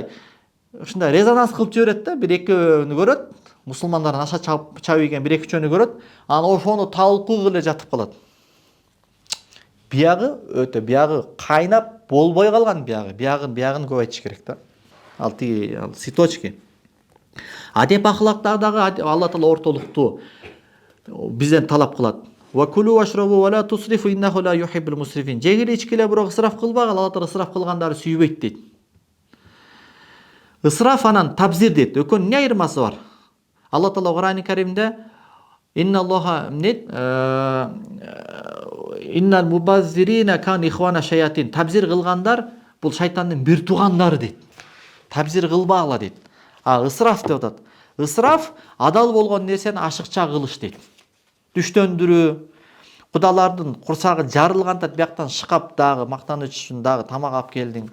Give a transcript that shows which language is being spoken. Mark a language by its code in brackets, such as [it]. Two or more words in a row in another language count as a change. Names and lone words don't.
[ky] Ушундай резонанс кылып жиберет да, бир экөөнү көрөт, мусулмандардын аша чабып ийген бир экичөөнү көрөт, анан ошону талкуу эле жатып калат. Биягы өтө, биягы кайнап болбой калган биягын көп айтыш керек да. Ал цветочки. Адеп ахлактардагы Алла Таала ортолукту бизден талап кылат. [ar] وكلوا واشربوا ولا تسرفوا إنه لا يحب المسرفين. [ky] Жегиле ичкиле, бирок ысраф кылбагыла, Алла Таала ысраф кылгандарды сүйбөйт дейт. Ысраф анан табзир дейт. Экөөнүн эмне айырмасы бар? Алла Таала Кур'ан-ы Каримде [ar] إن الله إن المبذرين كان إخوان الشياطين. [ky] Табзир кылгандар бул шайтандын бир туугандары дейт. Табзир кылбагыла дейт. Ысраф деп атат. Ысраф адал болгон нерсени ашыкча кылыш дейт. Түштөндүрүү, кудалардын курсагы жарылганда бияктан шыкап дагы мактаныч үчүн дагы тамак алып келдиң.